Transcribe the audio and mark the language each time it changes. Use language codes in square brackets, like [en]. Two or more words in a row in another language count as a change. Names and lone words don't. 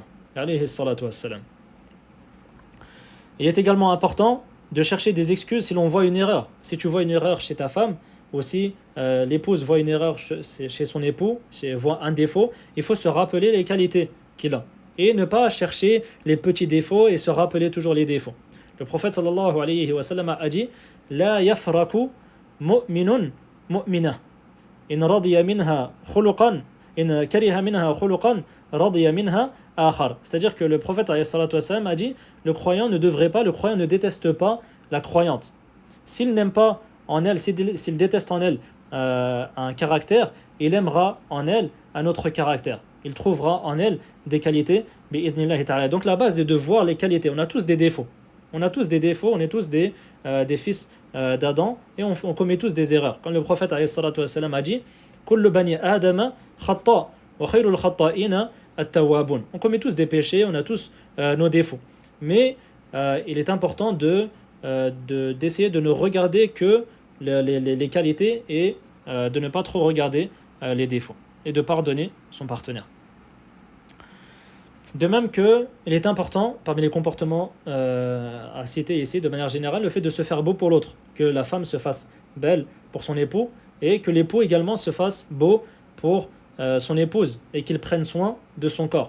[ar] عليه الصلاة والسلام. [fr] Il est également important de chercher des excuses si l'on voit une erreur. Si tu vois une erreur chez ta femme, ou si l'épouse voit une erreur chez son époux, voit un défaut, il faut se rappeler les qualités qu'il a. Et ne pas chercher les petits défauts et se rappeler toujours les défauts. Le prophète [ar] صلى الله عليه وسلم [fr] a dit « [ar] لا يفرك مؤمن مؤمنة. إن رضي منها خلقا. إن كره منها خلقا. رضي منها آخر. [fr] » C'est-à-dire que le prophète [ar] عليه الصلاة والسلام [fr] a dit « Le croyant ne déteste pas la croyante. S'il n'aime pas en elle, s'il déteste en elle un caractère, il aimera en elle un autre caractère. Il trouvera en elle des qualités. Donc la base est de voir les qualités. On a tous des défauts. On est tous des fils d'Adam et on commet tous des erreurs. Comme le prophète [ar] عليه الصلاة والسلام [fr] a dit [ar] كل بني آدم خطاء وخير الخطائين التوابون. [fr] On commet tous des péchés, on a tous nos défauts. Mais il est important d'essayer de ne regarder que les qualités et de ne pas trop regarder les défauts et de pardonner son partenaire. De même qu'il est important, parmi les comportements à citer ici de manière générale, le fait de se faire beau pour l'autre, que la femme se fasse belle pour son époux et que l'époux également se fasse beau pour son épouse et qu'il prenne soin de son corps.